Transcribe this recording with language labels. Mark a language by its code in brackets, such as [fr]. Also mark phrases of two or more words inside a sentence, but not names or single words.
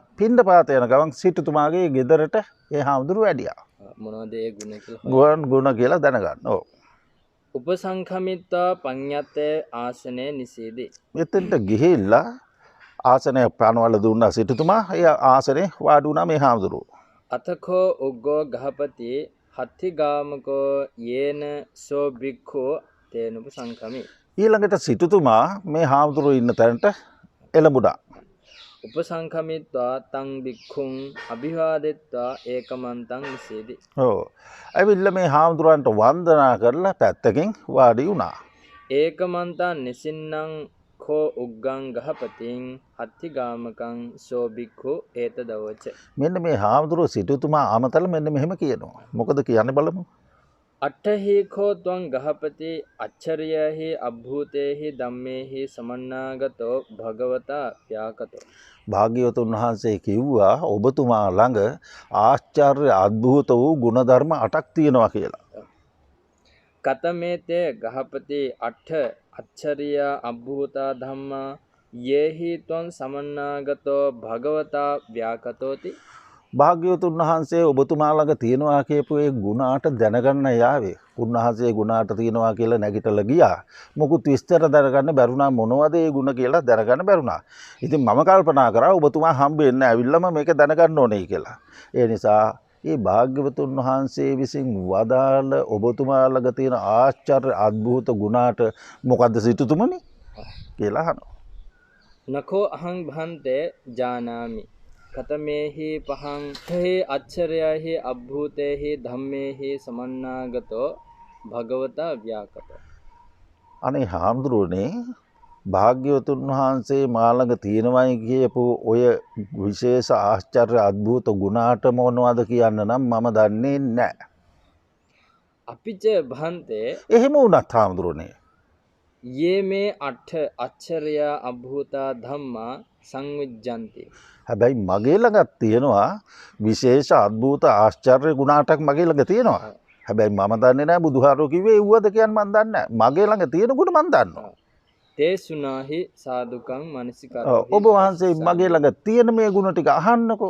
[si] පින්නපාත යන ගමන් සිටුතුමාගේ ගෙදරට ඒ හාමුදුරුවෝ වැඩියා. මොනවද ඒ ගුණ කියලා? ගුණ කියලා දැනගන්න. ඔව්. [pi] උපසංඛමිත්වා පඤ්ඤත්තේ ආසනේ නිසීදී. [si] එතෙන්ට ගිහිල්ලා ආසනය පනවල දුන්නා සිටුතුමා. ඒ ආසනේ වාඩි වුණා මේ හාමුදුරුවෝ. [pi] අතකෝ උග්ගෝ ගහපති හත්තිගාමකෝ යේන සෝ බික්ඛෝ තේනුපසංඛමි. [si] ඊළඟට සිටුතුමා මේ හාමුදුරුවෝ ඉන්න තැනට එළඹුණා. [pi] උපසංඛමිත්වා තං බික්ඛුං අභිවාදෙත්වා ඒකමන්තං නිසීදී. [si] ඔව්. ඇවිල්ලා මේ හාමුදුරුවන්ට වන්දනා කරලා පැත්තකින් වාඩි වුණා. [pi] ඒකමන්තං නිසින්නම් කෝ උග්ගං ගහපතින් හත්තිගාමකං සෝ බික්ඛු ඒතදවච. [si] මෙන්න මේ හාමුදුරුවෝ සිටුතුමා අමතල මෙන්න මෙහෙම කියනවා. මොකද කියන්නේ බලමු. [pi] අට්ඨහි කෝ ත්වං ගහපති අච්චරියෙහි අභූතේහි ධම්මේහි සමන්නාගතෝ භගවතා ව්‍යාකතෝ. [si] භාග්‍යවතුන් වහන්සේ කිව්වා ඔබතුමා ළඟ ආශ්චර්ය අద్භූත වූ ගුණධර්ම 8ක් තියෙනවා කියලා. [pi] කතමේතේ ගහපති අට්ඨ අච්චරිය අභූතා ධම්මා යේහි ත්වං සමන්නාගතෝ භගවතා ව්‍යාකතෝති. [si] භාග්‍යවතුන් වහන්සේ ඔබතුමා ළඟ තියෙනවා කියපු ඒ ගුණ 8 දැනගන්න යාවේ. උන්වහන්සේ ගුණ 8 තියෙනවා කියලා නැගිටලා ගියා. මොකුත් විස්තර දැනගන්න බැරුණා මොනවද ඒ ගුණ කියලා දැනගන්න බැරුණා. ඉතින් මම කල්පනා කරා ඔබතුමා හම්බෙන්න ඇවිල්ලාම මේක දැනගන්න ඕනේ කියලා. ඒ නිසා ඒ භාග්‍යවතුන් වහන්සේ විසින් වදාළ ඔබතුමා ළඟ තියෙන ආශ්චර්ය අద్භූත ගුණ 8 මොකද්ද සිටුතුමනි කියලා අහනවා. [pi] නකෝ අහං භන්තේ ජානාමි කතමේහි පහං හේ අච්චරයහි අභූතේහි ධම්මේහි සමන්නාගතෝ භගවතා ව්‍යාකතෝ. [si] අනේ හාමුදුරුවනේ භාග්‍යවතුන් වහන්සේ මා ළඟ තියෙනවයි කියපු ඔය විශේෂ ආශ්චර්ය අద్භූත ගුණ 8 මොනවද කියන්න නම් මම දන්නේ නැහැ. [pi] අපිච භන්තේ [si] එහෙම වුණත් හාමුදුරුවනේ [pi] යේ මේ අට්ඨ අච්චරය අභූතා ධම්මා සංවිජ්ජන්ති. [si] හැබැයි මගේ ළඟත් තියෙනවා විශේෂ අద్භූත ආශ්චර්ය ගුණ 8ක් මගේ ළඟ තියෙනවා. හැබැයි මම දන්නේ නැහැ බුදුහාරෝ කිව්වේ ඒවද කියන්නේ මම දන්නේ නැහැ. මගේ ළඟ තියෙන ගුණ මම දන්නවා. [pi] තේසුනාහි සාදුකං මනසිකරෝ. [si] ඔබ වහන්සේ මගේ ළඟ තියෙන මේ ගුණ ටික අහන්නකෝ.